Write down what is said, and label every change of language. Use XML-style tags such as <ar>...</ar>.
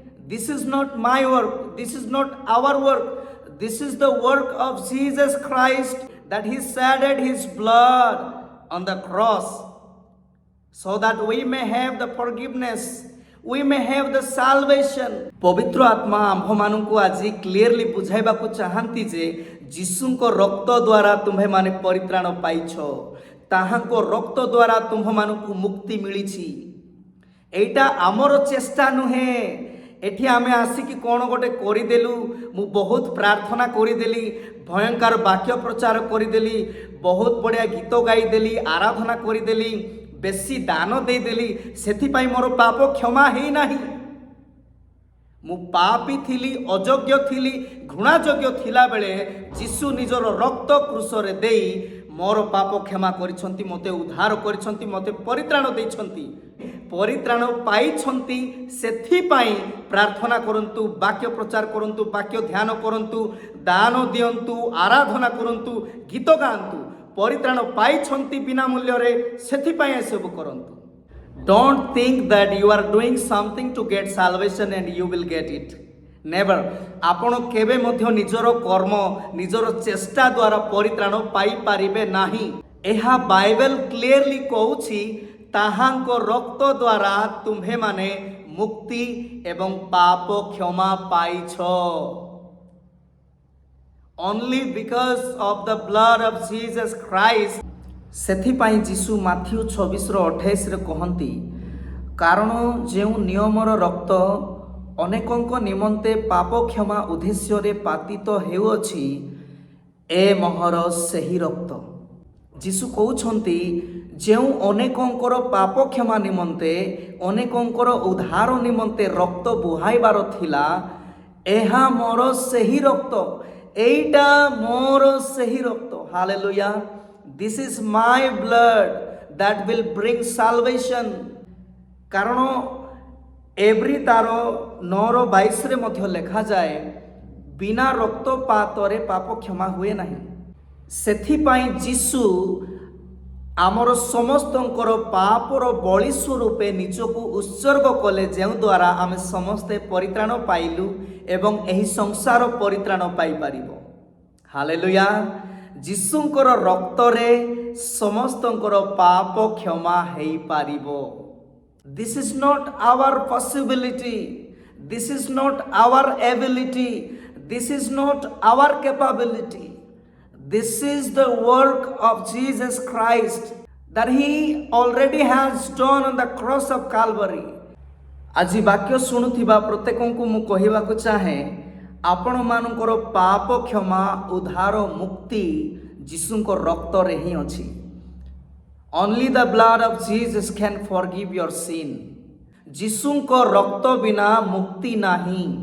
<en>This is not my work, this is not our work, this is the work of Jesus Christ that he shedded his blood on the cross so that we may have the forgiveness, we may have the salvation.</en> <or>ପବିତ୍ର ଆତ୍ମା ଆମ୍ଭମାନଙ୍କୁ ଆଜି clearly ବୁଝାଇବାକୁ ଚାହାନ୍ତି ଯେ ଯୀଶୁଙ୍କ ରକ୍ତ ଦ୍ୱାରା ତୁମ୍ଭେମାନେ ପରିତ୍ରାଣ ପାଇଛ, ତାହାଙ୍କ ରକ୍ତ ଦ୍ୱାରା ତୁମ୍ଭମାନଙ୍କୁ ମୁକ୍ତି ମିଳିଛି। ଏଇଟା ଆମର ଚେଷ୍ଟା ନୁହେଁ। ଏଠି ଆମେ ଆସିକି କ'ଣ ଗୋଟେ କରିଦେଲୁ, ମୁଁ ବହୁତ ପ୍ରାର୍ଥନା କରିଦେଲି, ଭୟଙ୍କର ବାକ୍ୟ ପ୍ରଚାର କରିଦେଲି, ବହୁତ ବଢ଼ିଆ ଗୀତ ଗାଇଦେଲି, ଆରାଧନା କରିଦେଲି, ବେଶୀ ଦାନ ଦେଇଦେଲି, ସେଥିପାଇଁ ମୋର ପାପ କ୍ଷମା ହେଇନାହିଁ। ମୁଁ ପାପୀ ଥିଲି, ଅଯୋଗ୍ୟ ଥିଲି, ଘୃଣାଯୋଗ୍ୟ ଥିଲାବେଳେ ଯୀଶୁ ନିଜର ରକ୍ତ କ୍ରୁଶରେ ଦେଇ ମୋର ପାପ କ୍ଷମା କରିଛନ୍ତି, ମୋତେ ଉଦ୍ଧାର କରିଛନ୍ତି, ମୋତେ ପରିତ୍ରାଣ ଦେଇଛନ୍ତି। ପରିତ୍ରାଣ ପାଇଛନ୍ତି, ସେଥିପାଇଁ ପ୍ରାର୍ଥନା କରନ୍ତୁ, ବାକ୍ୟ ପ୍ରଚାର କରନ୍ତୁ, ବାକ୍ୟ ଧ୍ୟାନ କରନ୍ତୁ, ଦାନ ଦିଅନ୍ତୁ, ଆରାଧନା କରନ୍ତୁ, ଗୀତ ଗାଆନ୍ତୁ। ପରିତ୍ରାଣ ପାଇଛନ୍ତି ବିନା ମୂଲ୍ୟରେ, ସେଥିପାଇଁ ଏସବୁ କରନ୍ତୁ।</or> <en>Don't think that you are doing something to get salvation and you will get it. Never.</en> <or>ଆପଣ କେବେ ମଧ୍ୟ ନିଜର କର୍ମ, ନିଜର ଚେଷ୍ଟା ଦ୍ୱାରା ପରିତ୍ରାଣ ପାଇପାରିବେ ନାହିଁ। ଏହା ବାଇବେଲ କ୍ଲିୟରଲି କହୁଛି, ତାହାଙ୍କ ରକ୍ତ ଦ୍ୱାରା ତୁମ୍ଭେମାନେ ମୁକ୍ତି ଏବଂ ପାପ କ୍ଷମା ପାଇଛ।</or> <en>Only because of the blood of Jesus Christ.</en> <or>ସେଥିପାଇଁ ଯୀଶୁ ମାଥ୍ୟୁ 26:28 କହନ୍ତି, କାରଣ ଯେଉଁ ନିୟମର ରକ୍ତ ଅନେକଙ୍କ ନିମନ୍ତେ ପାପ କ୍ଷମା ଉଦ୍ଦେଶ୍ୟରେ ପାତିତ ହେଉଅଛି, ଏ ମୋହର ସେହି ରକ୍ତ। ଯୀଶୁ କହୁଛନ୍ତି, ଯେଉଁ ଅନେକଙ୍କର ପାପ କ୍ଷମା ନିମନ୍ତେ, ଅନେକଙ୍କର ଉଦ୍ଧାର ନିମନ୍ତେ ରକ୍ତ ବୁହାଇବାର ଥିଲା, ଏହା ମୋର ସେହି ରକ୍ତ, ଏଇଟା ମୋର ସେହି ରକ୍ତ। Hallelujah!</or> <en>This is my blood that will bring salvation.</en> <or>କାରଣ ଏଭ୍ରି 9:22 ମଧ୍ୟ ଲେଖାଯାଏ, ବିନା ରକ୍ତପାତରେ ପାପ କ୍ଷମା ହୁଏ ନାହିଁ। ସେଥିପାଇଁ ଯୀଶୁ ଆମର ସମସ୍ତଙ୍କର ପାପର ବଳି ସ୍ୱରୂପେ ନିଜକୁ ଉତ୍ସର୍ଗ କଲେ, ଯେଉଁଦ୍ୱାରା ଆମେ ସମସ୍ତେ ପରିତ୍ରାଣ ପାଇଲୁ ଏବଂ ଏହି ସଂସାର ପରିତ୍ରାଣ ପାଇପାରିବ। ହାଲେଲୁୟା! ଯୀଶୁଙ୍କର ରକ୍ତରେ ସମସ୍ତଙ୍କର ପାପ କ୍ଷମା ହେଇପାରିବ।</or> <en>This is not our possibility, this is not our ability, this is not our capability. This is the work of Jesus Christ that he already has done on the cross of Calvary.</en> <or>ଆଜି ବାକ୍ୟ ଶୁଣୁଥିବା ପ୍ରତ୍ୟେକଙ୍କୁ ମୁଁ କହିବାକୁ ଚାହେଁ, ଆପଣମାନଙ୍କର ପାପ କ୍ଷମା, ଉଦ୍ଧାର, ମୁକ୍ତି ଯୀଶୁଙ୍କ ରକ୍ତରେ ହିଁ ଅଛି।</or> <en>Only the blood of Jesus can forgive your sin.</en> <or>ଯୀଶୁଙ୍କ ରକ୍ତ ବିନା ମୁକ୍ତି ନାହିଁ।</or>